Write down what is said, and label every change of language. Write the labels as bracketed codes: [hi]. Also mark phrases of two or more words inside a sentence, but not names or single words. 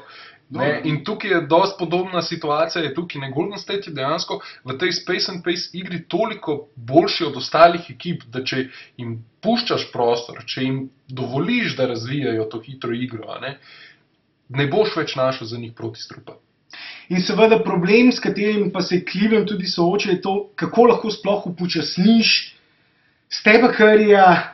[sl] In tukaj je dosti podobna situacija, je tukaj Golden State je dejansko v tej [en] space and pace [sl] igri toliko boljši od ostalih ekip, da če jim puščaš prostor, če jim dovoliš, da razvijajo to hitro igro, ne boš več našel za njih protistrupa. In seveda problem, s katerim pa se Cleveland tudi sooča, je to, kako lahko sploh upočasniš Stepa Curryja,